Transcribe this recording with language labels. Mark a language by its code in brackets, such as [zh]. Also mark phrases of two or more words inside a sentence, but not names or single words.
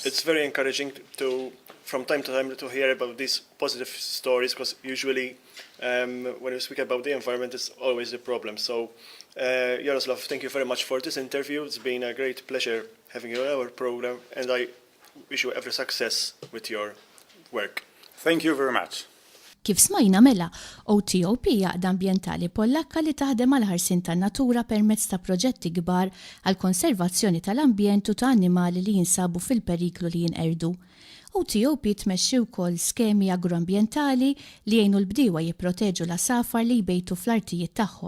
[en] It's very encouraging from time to time to hear about these positive stories, because usually when we speak about the environment, it's always a problem. So, Jaroslav, thank you very much for this interview. It's been a great pleasure having you on our program, and I wish you every success with your work. Thank you very much. [mt] Kif smajna mela, OTOP jaqda ambjentali Pollakka li taħdem għal ħarsin tan-natura permezz ta' proġetti kbar għal konservazzjoni tal-ambjent u ta' annimali li jinsabu fil-periklu li jinqerdu. OTOP tmexxi wkoll skemi agroambjentali li jgħinu l-bdiewa jipproteġu l-asafar li jbejtu fl-artijiet tagħhom.